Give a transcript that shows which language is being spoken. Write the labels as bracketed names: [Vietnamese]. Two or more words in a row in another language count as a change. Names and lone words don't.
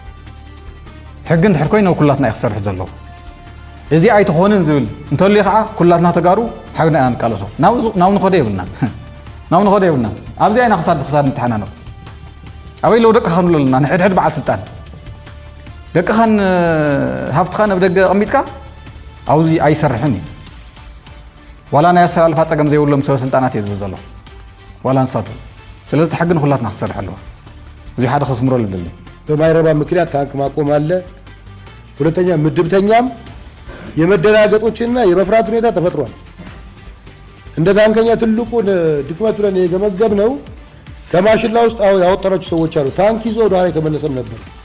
[Tigrinya] ሕጊ እንድሕር ኮይኑ ኩላትና እዩ ክሰርሕ ዘለዎ እዚ ኣይትኾንን ዝብል እንተልዩ ከዓ ኩላትና ተጋሩ ሓግና ኢና ንቃለሶ ናብ ንኸደ የብልና ኣብዚኣ ኢና ክሳድ ብክሳድ ንተሓናንቕ ኣበይ ለው ደቅኻ ንብሎ ኣለና ንሕድሕድ በዓል ስልጣን ደቅኻን ሃፍትኻ ናብ ደገ ቀሚጥካ ኣብዚ ኣይሰርሕን እዩ ዋላ ናይ ኣሰላልፋ ፀገም ዘይብሎም ሰብ ስልጣናት እየ ዝብል ዘሎ ዋላ ንሳቱ ስለዚ እቲ ሕጊ ንኩላትና ክሰርሕ ኣለዎ እዚ ሓደ ከስምረሉ ደሊ [Amharic] በማይረባ ምክንያት ታንክ ማቆም አለ ሁለተኛ ምድብተኛም የመደናገጦችና የመፍራት ሁኔታ ተፈጥሯል እንደ ታንከኛ ትልቁ ድክመት ብለን የገመገብ ነው ከማሽላ ውስጥ ያወጣናቸው ሰዎች አሉ ታንክ ይዞ ወደ ኋላ የተመለሰም ነበር